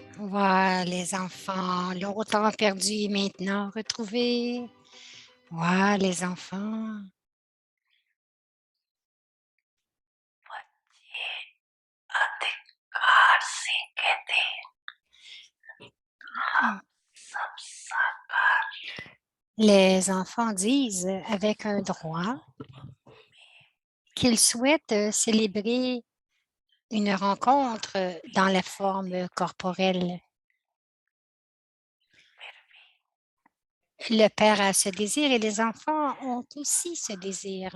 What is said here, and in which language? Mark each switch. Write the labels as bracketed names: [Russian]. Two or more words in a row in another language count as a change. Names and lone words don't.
[French] Voilà, les enfants, longtemps perdus et maintenant retrouvés. Voilà, les enfants. [Hindi] अधिकार से कहते हैं Mm. सब साकार [French] Les enfants disent avec un droit qu'ils souhaitent célébrer une rencontre dans la forme corporelle. Le père a ce désir et les enfants ont aussi ce désir.